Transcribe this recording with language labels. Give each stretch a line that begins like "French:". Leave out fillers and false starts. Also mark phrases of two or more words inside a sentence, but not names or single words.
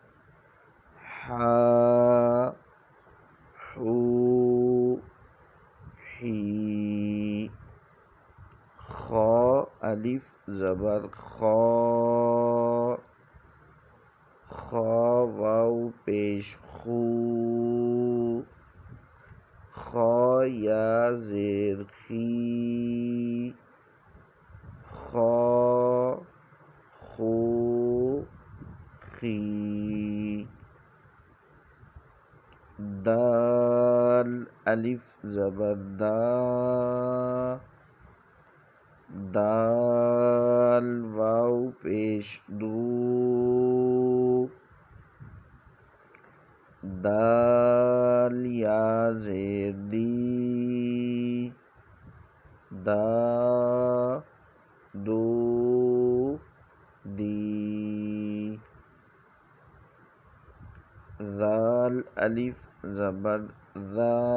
Urdu: حا حو حی، خا الف زبر خا، خا واو پیش خو، خا یا زیر خی، خا خو خی، دال الف زبر دا، دال واو پیش دو، دال یا زیر دی، دا دو دی، ذال الف زبر ذا،